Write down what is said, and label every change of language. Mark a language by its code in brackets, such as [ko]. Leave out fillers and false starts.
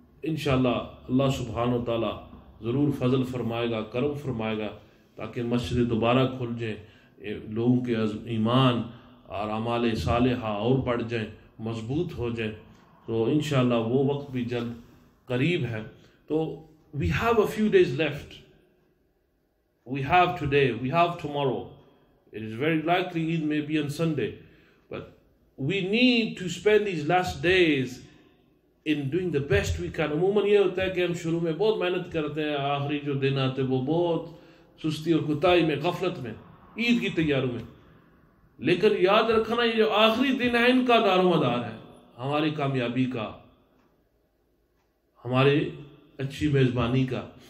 [ur] انشاءاللہ اللہ سبحانہ و تعالیٰ ضرور فضل فرمائے گا، کرم فرمائے گا تاکہ مسجد دوبارہ کھل جائیں، لوگوں کے ایمان اور اعمال صالحہ اور بڑھ جائیں، مضبوط ہو جائیں، تو انشاءاللہ وہ وقت بھی جلد قریب ہے۔ تو [en] we have a few days left. We have today, we have tomorrow. It is very likely Eid may be on Sunday, but we need to spend these last days in doing the best we can. [ur] عموماً یہ ہوتا ہے کہ ہم شروع میں بہت محنت کرتے ہیں، آخری جو دن آتے وہ بہت سستی اور کوتاہی میں، غفلت میں، عید کی تیاریوں میں، لیکن یاد رکھنا یہ جو آخری دن ہے ان کا دار و مدار ہے ہماری کامیابی کا، ہمارے اچھی میزبانی کا.